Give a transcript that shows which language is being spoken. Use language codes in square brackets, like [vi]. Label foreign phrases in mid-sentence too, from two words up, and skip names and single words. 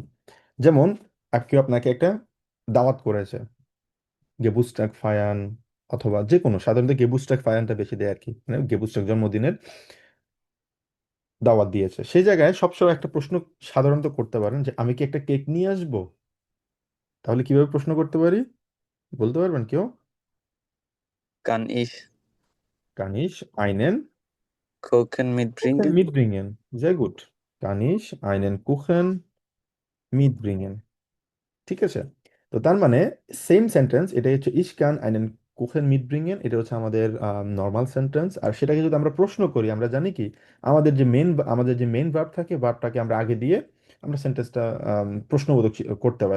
[bn] যেমন কেউ আপনাকে একটা দাওয়াত করেছে, [de] Geburtstag feiern, [bn] অথবা যে কোনো, সাধারণত [de] Geburtstag feiern [bn] বেশি দেয় আর কি, মানে গেবুস্টাক জন্মদিনের দাওয়াত দিয়েছে, সেই জায়গায় সবসময় একটা প্রশ্ন সাধারণত করতে পারেন যে আমি কি একটা কেক নিয়ে আসবো? তাহলে কিভাবে প্রশ্ন করতে পারি, বলতে পারবেন কেউ? [de] Kann ich kann ich einen Kuchen কুchen mitbringen? mitbringen, sehr gut, kann ich einen Kuchen mitbringen। [bn] ঠিক আছে, তো তার মানে [en] same sentence, [bn] এটা হচ্ছে [de] ich kann einen Kuchen mitbringen, [bn] এটা হচ্ছে আমাদের [en] normal sentence. [bn] আর সেটাকে যদি আমরা প্রশ্ন করি, আমরা জানি কি আমাদের যে [en] main verb [bn] থাকে, ভার্বটাকে আমরা আগে দিয়ে আমরা সেন্টেন্সটা প্রশ্নবোধক করতে পারি।